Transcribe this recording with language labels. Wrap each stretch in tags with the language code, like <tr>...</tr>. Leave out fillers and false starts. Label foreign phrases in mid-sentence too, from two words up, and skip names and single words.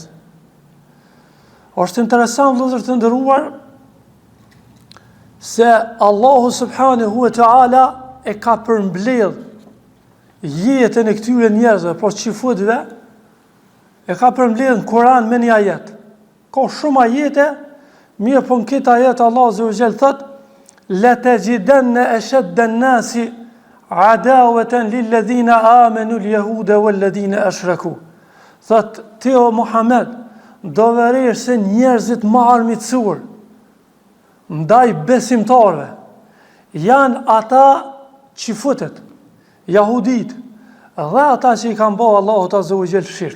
<sq>Është interesant vëllezër të nderuar se Allahu</sq> <ar>سبحانه وتعالى</ar> <sq>e ka përmbledh jetën e këtyre njerëzve, po çifutëve, e ka përmbledh në Kur'an me një ajet. Ka shumë ajete, mirë po në këtë ajet Allah</sq> <ar>عز وجل</ar> <sq>thot:</sq> <ar>"لتجدن أشد الناس عداوة للذين آمنوا اليهود والذين أشركوا."</ar> <sq>Thot ti o Muhammed, do vëresh se njerëzit më armiqësuar ndaj besimtarëve janë ata çifutët, jahudit, dhe ata që i kanë bërë Allahut</sq> <ar>عز وجل</ar> <sq>shirk.</sq>